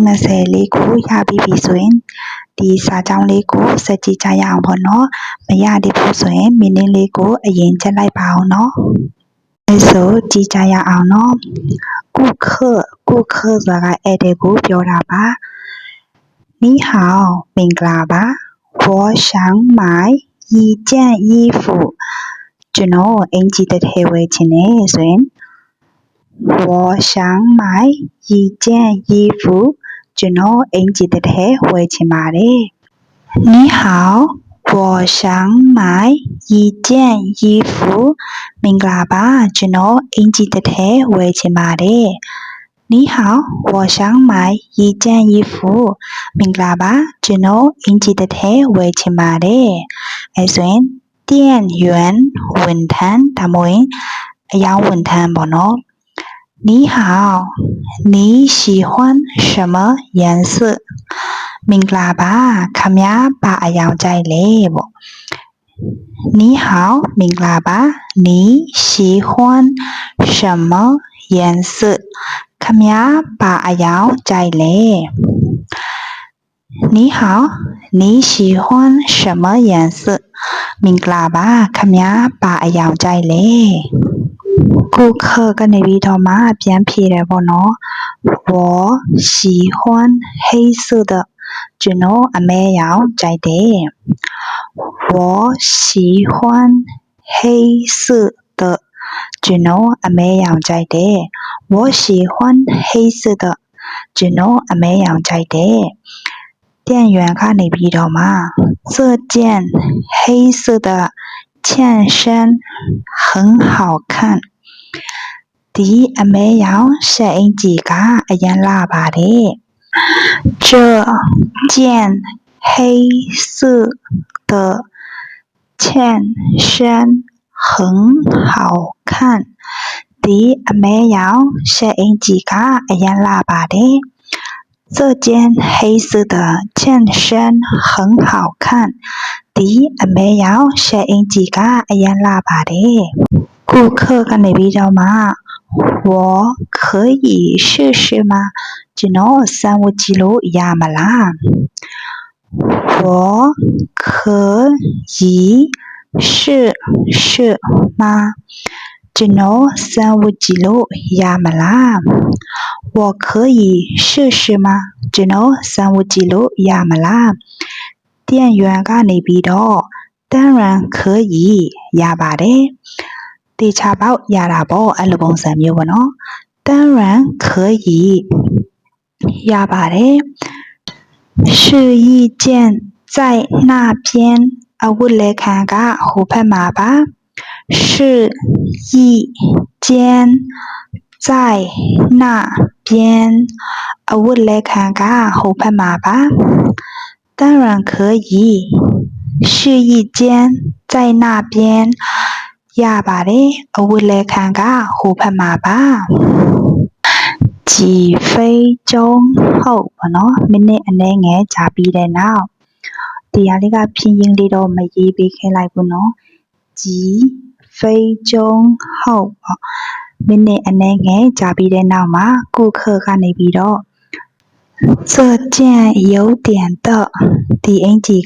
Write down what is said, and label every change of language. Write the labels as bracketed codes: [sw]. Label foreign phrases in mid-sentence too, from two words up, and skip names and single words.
[my] 20 လေးကိုရပြီးပြီဆိုရင်ဒီစာကြောင်းလေးကိုဆက်ကြည့်ကြရအောင်ပေါ့နော်မရသေးဘူးဆိုရင် meaning လေးကိုအရင်ချက်လိုက်ပါအောင်နော်ဆိုကြည့်ကြရအောင်နော်顾客ဆိုတာကဧည့်သည်ကိုပြောတာပါ 你好မင်္ဂလာပါ [zh] 我想买一件衣服 [my] ကျွန်တော်အင်္ကျီတစ်ထည်ဝယ်ချင်တယ်ဆိုရင် [zh] 我想买一件衣服 [my] ကျွန်တော်အင်္ကျီတစ်ထည် ဝယ်ချင်ပါတယ် [zh] 你好我想买一件衣服 [my] မင်္ဂလာပါကျွန်တော်အင်္ကျီတစ်ထည်ဝယ်ချင်ပါတယ် [zh] 你好我想买一件衣服 [my] မင်္ဂလာပါကျွန်တော်အင်္ကျီတစ်ထည်ဝယ်ချ င်ပါတယ်အဲဆိုရင်店员ဝန်ထမ်းဒါမှမဟုတ်အယောင်ဝန်ထမ်းပေါ့နော် [zh] 你好你喜欢什么颜色 [my] မင်္ဂလာပါခမည်းဘာအယောင်ကြိုက်လဲပေါ့你好မင်္ဂလာပါ [zh] 你喜欢什么颜色 [my] ခမည်းဘာအယောင်ကြိုက်လဲ [zh] 你好你喜欢什么颜色 [my] မင်္ဂလာပါခမည်းဘာအယောင်ကြိုက်လဲ顾客ကနေပြီးတော့မှ ပြန်ဖြေတယ်ပေါ့နော် [zh] 我喜欢黑色的 [my] ကျွန်တော်အမဲရောင်ကြိုက်တယ်我 [zh] 喜欢黑色的 [my] ကျွန်တော်အမဲရောင်ကြိုက်တယ် [zh] 我喜欢黑色的 [my] ကျွန်တော်အမဲရောင်ကြိုက်တယ်店员ကနေပြီးတော့မှ [zh] 这件黑色的衬衫很好看 [my] ဒီအမဲရောင်ရှပ်အင်္ကျီကအရန်လှပါတယ် [zh] 这件黑色的衬衫很 [my] 好看ဒီအမဲရောင်ရှပ်အင်္ကျီကအရန်လှပါတယ် [zh] 这件黑色的衬衫很好看 [my] ဒီအမဲရောင်ရှပ်အင်္ကျီကအရန်လှပါတယ်顾客ကနေပြီးတော့မှ [zh] 我可以试试吗 [my] ကျွန်တော်စမ်းဝတ်ကြည့်လို့ရမလား [zh] 我可以试试吗 [my] ကျွန်တော်စမ်းဝတ်ကြည့်လို့ရမလား [zh] 我可以试试吗 [my] ကျွန်တော်စ မ်းဝတ်ကြည့်လို့ရမလား店员ကနေပြီးတော့ [zh] 当然可以 [my] ရပါတယ်တေချာပေါက်ရတာပေါ့အဲ့လိုပုံစံမျိုးပေါ့နော် [zh] 当然可以 [my] ရပါတယ် [zh] 是一件在那边 [my] အဝတ်လဲခံကဟိုဘက်မှာပါ [zh] 是一间在那边 [my] အဝတ်လဲခံ ကဟိုဘက်မှာပါ [zh] 当然可以是一间在那边 [my] ရပါတယ်အဝတ်လဲခံကဟိုဘက်မှာပါ [zh] 几分钟后 [my] ပေါ့နော်မိနစ်အနည်းငယ်ကြာပြီးတဲ့နောက်ဒီဟာလေးကဖြင်းရင်းလေး တော့မရေးပေးခဲ့လိုက်ဘူးနော် [zh] 几分钟后 [my] ပေါ့မိနစ်အနည်းငယ်ကြာပြီးတဲ့နောက်မှာ顾客ကနေပြီးတော့ [zh] 这件有点的 [my] ဒီအင်္ကျီက